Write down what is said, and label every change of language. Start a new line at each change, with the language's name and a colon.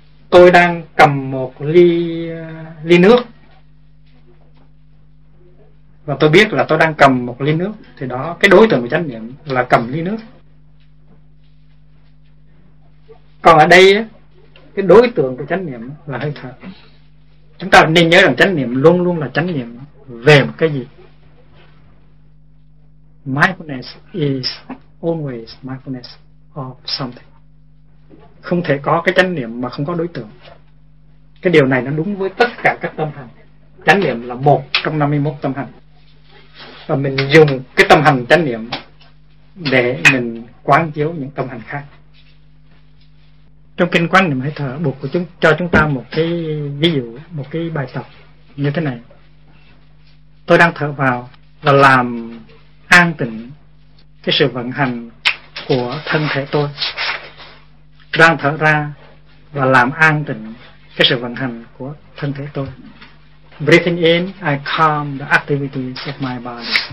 Vietnamese: Tôi đang cầm một ly nước và tôi biết là tôi đang cầm một ly nước, thì đó, cái đối tượng của chánh niệm là cầm ly nước. Còn ở đây, cái đối tượng của chánh niệm là hơi thở. Chúng ta nên nhớ rằng chánh niệm luôn luôn là chánh niệm về một cái gì.
English: Mindfulness is always mindfulness of something.
Vietnamese: Không thể có cái chánh niệm mà không có đối tượng. Cái điều này nó đúng với tất cả các tâm hành. Chánh niệm là một trong 51 tâm hành. Và mình dùng cái tâm hành chánh niệm để mình quán chiếu những tâm hành khác. trong kinh Quán Niệm Hơi Thở buộc của chúng cho chúng ta một cái ví dụ, một cái bài tập như thế này. Tôi đang thở vào và làm an tịnh cái sự vận hành của thân thể tôi. Đang thở ra và làm an tịnh cái sự vận hành của thân thể tôi.
English: Breathing in, I calm the activity of my body.